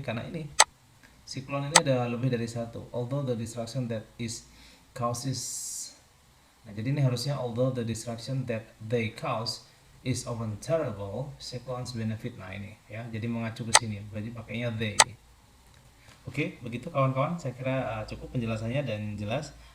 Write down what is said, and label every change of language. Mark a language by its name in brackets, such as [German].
[Indonesian] Karena ini siklon ini ada lebih dari satu. [English] Although the destruction that is causes. [Indonesian] Nah, jadi ini harusnya [English] although the destruction that they cause is often terrible, cyclones benefit. [Indonesian] Nah, ini ya. Jadi mengacu ke sini. Berarti pakainya they. Oke, begitu kawan-kawan. Saya kira cukup penjelasannya dan jelas.